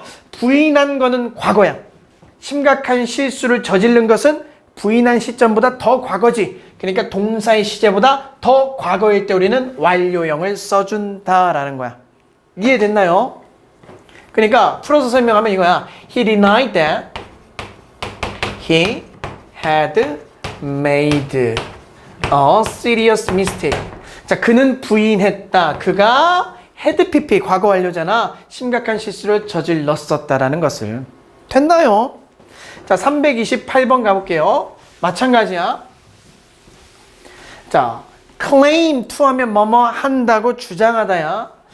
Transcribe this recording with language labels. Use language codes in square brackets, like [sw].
[ko] 부인한 거는 과거야. 심각한 실수를 저지른 것은 부인한 시점보다 더 과거지. 그러니까 동사의 시제보다 더 과거일 때 우리는 완료형을 써준다라는 거야. 이해됐나요? 그러니까 풀어서 설명하면 이거야. [en] He denied that he had made a serious mistake. [ko] 자, 그는 부인했다. 그가 had pp 과거 완료잖아. 심각한 실수를 저질렀었다라는 것을. 됐나요? 자, 328번 가볼게요. 마찬가지야. 자, claim to 하면 뭐뭐 한다고 주장하다야.